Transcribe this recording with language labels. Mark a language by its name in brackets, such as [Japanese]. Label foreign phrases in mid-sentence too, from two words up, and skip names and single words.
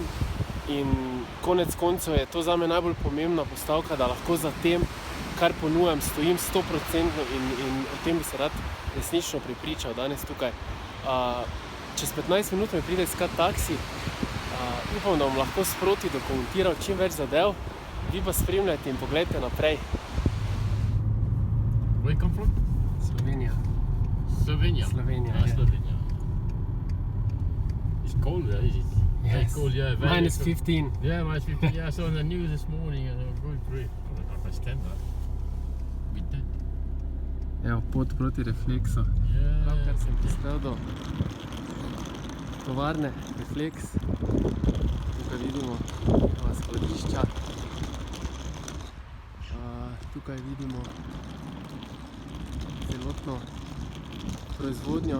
[Slovenian] In konec koncev je to zame najbolj pomembna postavka, da lahko za tem, kar ponujam, stojim 100% in o tem bi se rad resnično prepričal danes tukaj. Čez 15 minut me pride iskat taksi, upam, da bom lahko sproti dokumentiral čim več zadev, vi pa spremljajte in pogledajte naprej. [English] Where you come from? Slovenija. Slovenia. Slovenija, Ah, Slovenia. It's cold there, is it? Very Yes. cold, yeah. Very Minus cold. 15. Yeah, minus 15. Yeah, I saw on the news this morning and going through it. I don't understand that. With that. [Slovenian] Evo, pot proti Reflexu. [English] Yeah. [Slovenian] Pravkar sem prispel do tovarne Reflex. Tukaj vidimo skladišča. Tukaj vidimo celotno proizvodnjo.